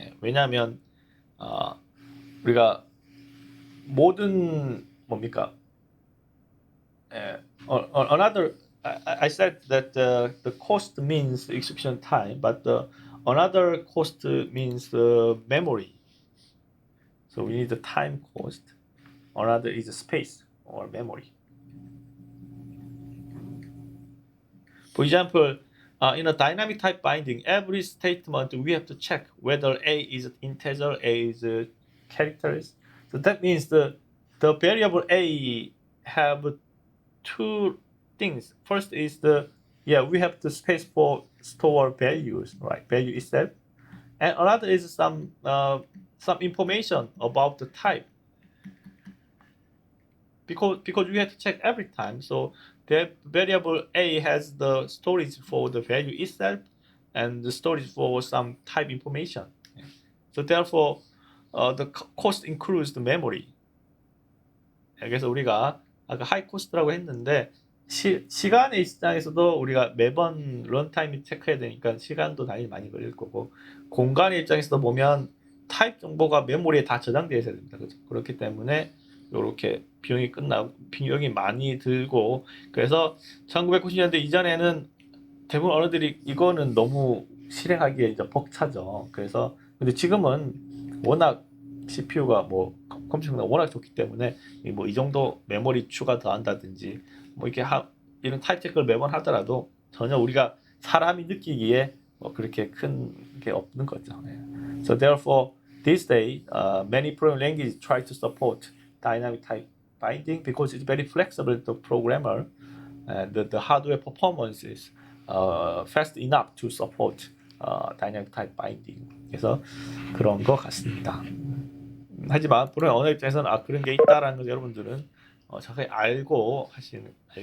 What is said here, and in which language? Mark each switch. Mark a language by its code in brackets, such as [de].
[ko] 왜냐하면 우리가 모든 뭡니까? [en] Another I said that the cost means execution time, but another cost means memory. So we need the time cost. Another is space or memory. For example, in a dynamic type binding, every statement we have to check whether A is integer, A is characters. So that means the variable A have two things. First is we have the space for store values, right? Value itself, and another is some information about the type. Because we have to check every time. So the variable A has the storage for the value itself and the storage for some type information. So therefore, the cost includes the memory. [ko] 그래서 우리가 아까 하이 코스트라고 했는데 시간의 입장에서도 우리가 매번 런타임을 체크해야 되니까 시간도 당연히 많이 걸릴 거고, 공간의 입장에서도 보면 타입 정보가 메모리에 다 저장되어 있어야 됩니다. 그렇죠? 그렇기 때문에 이렇게 비용이 많이 들고, 그래서 1990년대 이전에는 대부분 언어들이 이거는 너무 실행하기에 이제 벅차죠. 그래서 근데 지금은 워낙 CPU가 뭐 컴퓨터가 워낙 좋기 때문에 뭐 이 정도 메모리 추가 더한다든지 뭐 이렇게 이런 타입 체크를 매번 하더라도 전혀 우리가 사람이 느끼기에 뭐 그렇게 큰 게 없는 거죠. [en] So therefore, these days, many programming languages try to support dynamic type binding because it's very flexible to programmer, and the hardware performance is fast enough to support dynamic type binding. [ko] 그래서 그런 것 같습니다. 하지만 프로그래밍 언어 입장에서는 그런 게 있다라는 걸 여러분들은 자세히 알아야 될 것 같습니다.